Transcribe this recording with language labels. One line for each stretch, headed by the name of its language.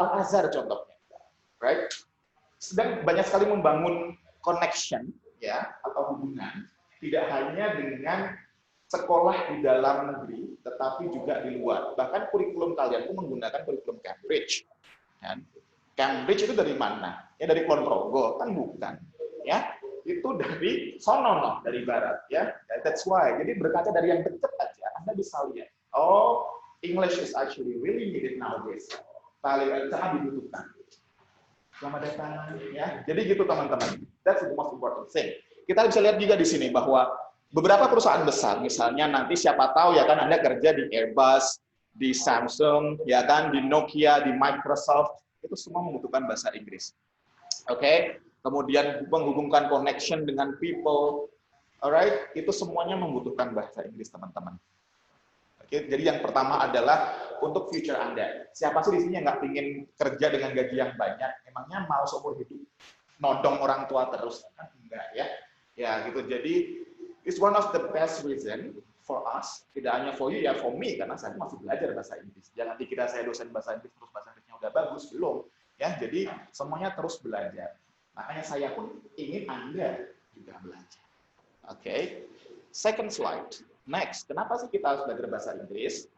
Indonesian: Al-Azhar contohnya, right? Sedang banyak sekali membangun connection ya atau hubungan tidak hanya dengan sekolah di dalam negeri, tetapi juga di luar. Bahkan kurikulum kalian itu menggunakan kurikulum Cambridge. Kan? Cambridge itu dari mana? Ya dari Kulon Progo, kan bukan. Ya, itu dari sono, dari barat. Ya,
English: that's why.
Indonesian: Jadi berkaca dari yang dekat aja, Anda bisa lihat.
English: Oh, English is actually really needed nowadays.
Indonesian: Paling sangat dibutuhkan. Selamat datang, ya. Jadi gitu teman-teman.
English: That's the most important thing.
Indonesian: Kita bisa lihat juga di sini bahwa beberapa perusahaan besar, misalnya nanti siapa tahu ya kan Anda kerja di Airbus, di Samsung, ya kan, di Nokia, di Microsoft, itu semua membutuhkan bahasa Inggris. Oke, kemudian menghubungkan connection dengan people, alright, itu semuanya membutuhkan bahasa Inggris teman-teman. Jadi yang pertama adalah untuk future Anda. Siapa sih di sini yang nggak ingin kerja dengan gaji yang banyak? Emangnya mau seumur hidup nodong orang tua terus? Kan enggak ya. Ya gitu.
English: Jadi it's one of the best reason for us.
Indonesian: Tidak hanya
English: for you
Indonesian: ya,
English: for me
Indonesian: karena saya masih belajar bahasa Inggris. Jangan dikira saya dosen bahasa Inggris terus bahasa Inggrisnya udah bagus, belum. Ya, jadi semuanya terus belajar. Makanya saya pun ingin Anda juga belajar. Oke. Second slide. Next, kenapa sih kita harus belajar bahasa Inggris?